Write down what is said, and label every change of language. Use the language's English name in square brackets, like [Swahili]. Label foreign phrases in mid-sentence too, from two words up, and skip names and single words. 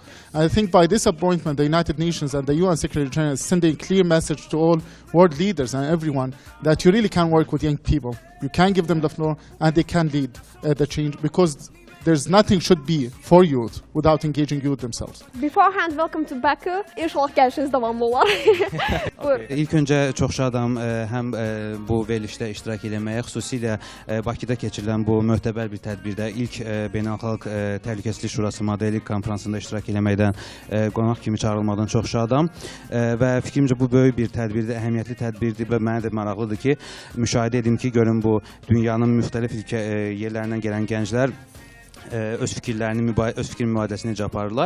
[English] And I think by this appointment, the United Nations and the UN Secretary General is sending a clear message to all world leaders and everyone that you really can work with young people. You can give them the floor and they can lead the change, because there's nothing should be for youth without engaging youth themselves. Beforehand, welcome to Baku. [Azerbaijani] İnşallah gəlişiniz davamlı olar. Buyur. İlk öncə çox şadam həm bu verilişdə iştirak eləməyə, xüsusilə Bakıda keçirilən bu möhtəbər bir tədbirdə ilk Beynəlxalq Təhlükəsizlik Şurası modeli konfransında iştirak eləməkdən qonaq kimi çağırılmadan çox şadam və fikrimcə bu böyük bir tədbirdir, əhəmiyyətli tədbirdir və mənə də maraqlıdır ki, müşahidə edim ki, görün bu dünyanın müxtəlif yerlərindən gələn gənclər öz fikirlərini, öz fikir mübadiləsini necə aparırlar.